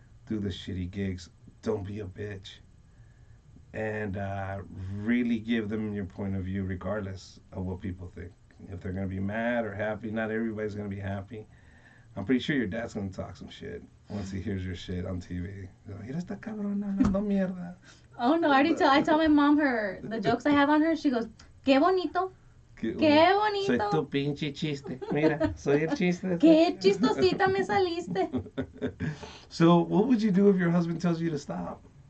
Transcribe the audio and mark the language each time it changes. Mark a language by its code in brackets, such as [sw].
[en] Do the shitty gigs. Don't be a bitch. And really give them your point of view regardless of what people think. If they're going to be mad or happy, not everybody's going to be happy. I'm pretty sure your dad's going to talk some shit once he hears your shit on TV. [es] Mira esta cabrona hablando mierda. [en] Oh no, I tell my mom the jokes I have on her. She goes, [es] "Qué bonito. Qué bonito. Soy tu pinche chiste. Mira, soy el chiste. Qué chistosita me saliste." [en] So, what would you do if your husband tells you to stop?